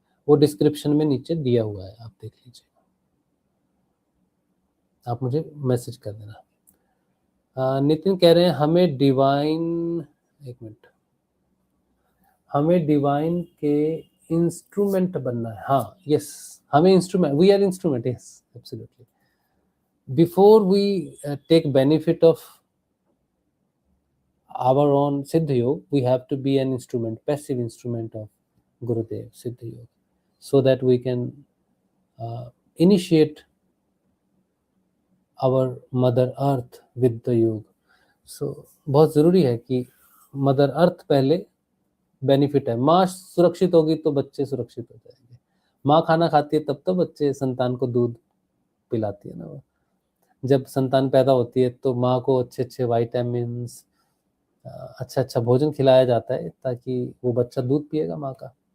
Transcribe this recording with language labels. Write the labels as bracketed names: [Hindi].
[Hindi] वो डिस्क्रिप्शन में नीचे दिया हुआ है, आप देख लीजिए, आप मुझे मैसेज कर देना। नितिन कह रहे हैं हमें डिवाइन, एक मिनट, हमें डिवाइन के इंस्ट्रूमेंट बनना है। [English] हाँ, यस, हमें instrument, we are instrument, yes, absolutely. Before we take benefit of our own Siddha Yoga, we have to be an instrument, passive instrument of Gurudev Siddha Yoga, so that we can initiate our Mother Earth with the Yoga. [Hindi] So बहुत ज़रूरी है कि mother earth पहले benefit है। माँ सुरक्षित होगी तो बच्चे सुरक्षित हो जाएंगे। माँ खाना खाती है तब तो बच्चे, संतान को दूध पिलाती है ना। वो जब संतान पैदा होती है तो माँ को अच्छे अच्छे वाइटामिन्स, अच्छा अच्छा भोजन खिलाया जाता है ताकि वो बच्चा दूध पिएगा माँ का।